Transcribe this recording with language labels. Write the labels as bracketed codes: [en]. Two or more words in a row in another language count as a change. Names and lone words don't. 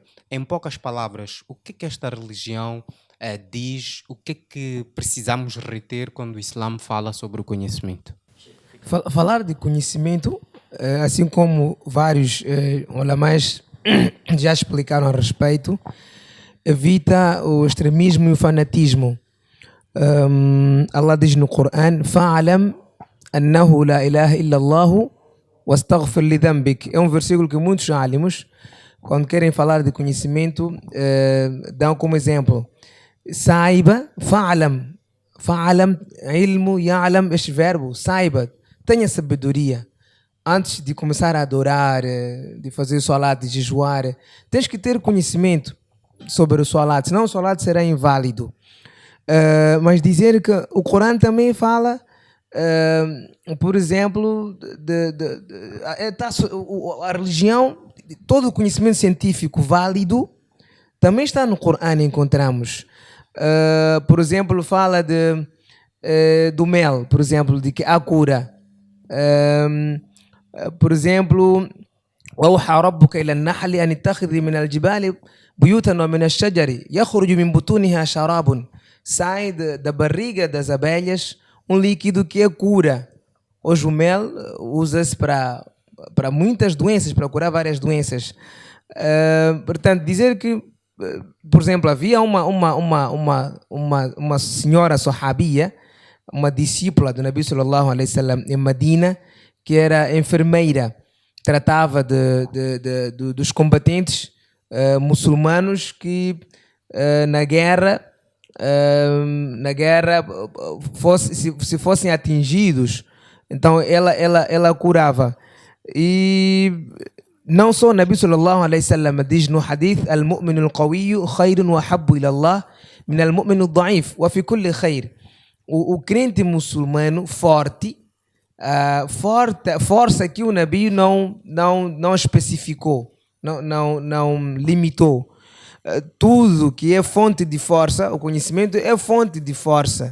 [pt] Em poucas palavras, o que esta religião diz o que é que precisamos reter quando o Islã fala sobre o conhecimento? Falar de conhecimento, assim como vários ulamás já explicaram a respeito, evita o extremismo e o fanatismo. Allah diz no Coran: [ar] فاعلم أنه لا إله إلا الله واستغفر لذنبك. [pt] É um versículo que muitos alimos, quando querem falar de conhecimento, dão como exemplo. Saiba, [ar] فاعلم فاعلم علم يعلم, [pt] este verbo, saiba, tenha sabedoria. Antes de começar a adorar, de fazer salat, de jejuar, tens que ter conhecimento sobre o salat, senão o salat será inválido. Mas dizer que o Corão também fala, por exemplo, a religião, todo o conhecimento científico válido também está no Corão, encontramos. Por exemplo, fala do mel, por exemplo, de que há cura. Por exemplo, [ar] وأوحى ربك إلى النحل أن اتخذي من الجبال بيوتا ومن الشجر يخرج من بطونها شراب. [pt] Sai da barriga das abelhas líquido que é cura. Hoje o mel usa-se para muitas doenças, para curar várias doenças. Portanto, dizer que, por exemplo, havia uma senhora sahabia, uma discípula do Nabi [ar] صلى الله عليه وسلم [pt] em Medina, que era enfermeira, tratava dos combatentes muçulmanos que na guerra se fossem atingidos, então ela curava. E não só o Nabi [ar] صلى الله عليه وسلم [pt] diz no hadith: [ar] المؤمن القوي خير وأحب إلى الله من المؤمن الضعيف وفي كل خير. [pt] O crente muçulmano forte, força que o Nabi não especificou, não limitou. Tudo que é fonte de força, o conhecimento é fonte de força.